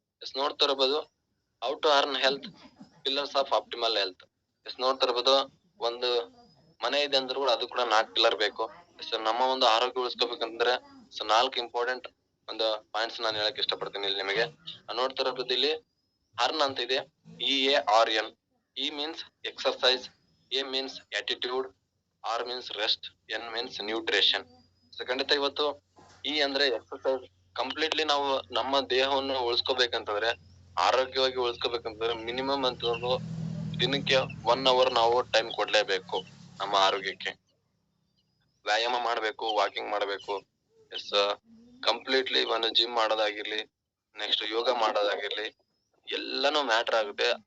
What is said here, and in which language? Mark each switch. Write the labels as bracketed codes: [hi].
[en] yes [kn] ನೋಡ್ತಿರ್ಬೋದು [en] How to earn health pillars of optimal health. [kn] S ನೋಡ್ತಿರ್ಬೋದು ಒಂದು ಮನೆ ಇದೆ ಅಂದ್ರೂ ಕೂಡ ಅದು ಕೂಡ 4 ಪಿಲ್ಲರ್ ಬೇಕು. ಸೊ ನಮ್ಮ ಒಂದು ಆರೋಗ್ಯ ಉಳಿಸ್ಕೋಬೇಕಂದ್ರೆ ಸೊ 4 ಇಂಪಾರ್ಟೆಂಟ್ ಒಂದು ಪಾಯಿಂಟ್ಸ್ ನಾನು ಹೇಳಕ್ ಇಷ್ಟಪಡ್ತೀನಿ ಇಲ್ಲಿ ನಿಮಗೆ. ನೋಡ್ತಿರ್ಬೋದು ಇಲ್ಲಿ ಅರ್ನ್ ಅಂತ ಇದೆ, EARN. [en] E means exercise, A means attitude, R means rest, N means nutrition. [kn] So ಖಂಡಿತ ಇವತ್ತು E ಅಂದ್ರೆ ಎಕ್ಸರ್ಸೈಸ್. ಕಂಪ್ಲೀಟ್ಲಿ ನಾವು ನಮ್ಮ ದೇಹವನ್ನು ಉಳಿಸ್ಕೋಬೇಕಂತಂದ್ರೆ ಆರೋಗ್ಯವಾಗಿ ಉಳಿಸ್ಕೋಬೇಕಂತಂದ್ರೆ ಮಿನಿಮಮ್ ಅಂತ ದಿನಕ್ಕೆ 1 hour ನಾವು ಟೈಮ್ ಕೊಡ್ಲೇಬೇಕು ನಮ್ಮ ಆರೋಗ್ಯಕ್ಕೆ. ವ್ಯಾಯಾಮ ಮಾಡ್ಬೇಕು, ವಾಕಿಂಗ್ ಮಾಡ್ಬೇಕು. ಎಸ್ ಕಂಪ್ಲೀಟ್ಲಿ ಒಂದು ಜಿಮ್ ಮಾಡೋದಾಗಿರ್ಲಿ, ನೆಕ್ಸ್ಟ್ ಯೋಗ ಮಾಡೋದಾಗಿರ್ಲಿ, ಎಲ್ಲಾನು ಮ್ಯಾಟರ್ ಆಗುತ್ತೆ.